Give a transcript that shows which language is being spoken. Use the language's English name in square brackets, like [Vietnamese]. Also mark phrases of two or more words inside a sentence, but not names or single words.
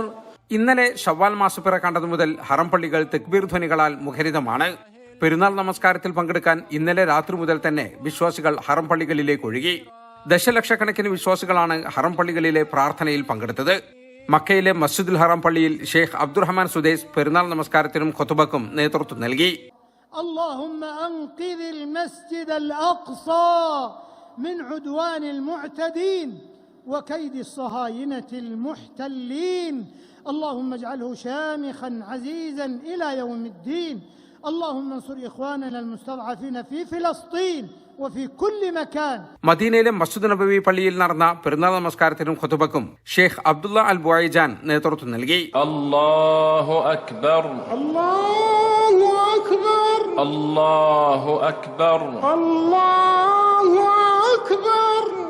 [Malayalam] ഇന്നലെ ശവ്വാൽ മാസപ്പിറ കണ്ടതു മുതൽ ഹറം പള്ളികൾ തക്ബീർ ധ്വനികളാൽ മുഖരിതമാണ്. പെരുന്നാൾ നമസ്കാരത്തിൽ പങ്കെടുക്കാൻ ഇന്നലെ രാത്രി മുതൽ തന്നെ വിശ്വാസികൾ ഹറം പള്ളികളിലേക്ക് ഒഴുകി. ദശലക്ഷക്കണക്കിന് വിശ്വാസികളാണ് ഹറം പള്ളികളിലെ പ്രാർത്ഥനയിൽ പങ്കെടുത്തത്. മക്കയിലെ മസ്ജിദുൽ ഹറം പള്ളിയിൽ ഷെയ്ഖ് അബ്ദുറഹ്മാൻ സുദൈസ് പെരുന്നാൾ നമസ്കാരത്തിനും ഖുതുബക്കും നേതൃത്വം നൽകി. [Arabic] اللهم أنقذ المسجد الأقصى من عدوان المعتدين وكيد الصهاينة المحتلين اللهم اجعله شامخا عزيزا إلى يوم الدين اللهم انصر إخواننا المستضعفين في فلسطين وفي كل مكان. [Malayalam] മദീനയിലെ മസ്ജിദ് നബവി പള്ളിയിൽ നടന്ന പെരുന്നാൾ നമസ്കാരത്തിനും ഖുതുബക്കും ഷെയ്ഖ് അബ്ദുള്ള അൽ ബുഐജാൻ നേതൃത്വം നൽകി. [Arabic] الله أكبر الله أكبر الله أكبر الله أكبر.